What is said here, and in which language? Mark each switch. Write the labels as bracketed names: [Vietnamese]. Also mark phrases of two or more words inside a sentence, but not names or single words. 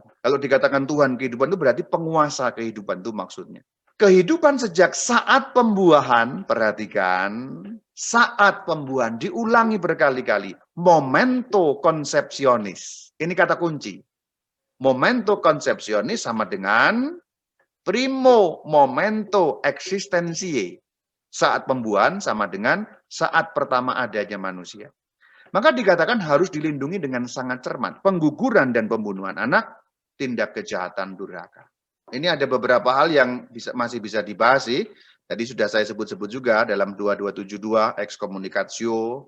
[Indonesian] Kalau dikatakan Tuhan kehidupan itu berarti penguasa kehidupan itu maksudnya. Kehidupan sejak saat pembuahan, perhatikan, saat pembuahan diulangi berkali-kali. [Latin] Momento conceptionis. [Indonesian] Ini kata kunci. [Latin] Momento conceptionis [Indonesian] sama dengan [Latin] primo momento existentiae. [Indonesian] Saat pembuahan sama dengan saat pertama adanya manusia. Maka dikatakan harus dilindungi dengan sangat cermat. Pengguguran dan pembunuhan anak, tindak kejahatan durhaka. Ini ada beberapa hal yang masih bisa dibahas sih. Tadi sudah saya sebut-sebut juga dalam 2272, ekskomunikasio.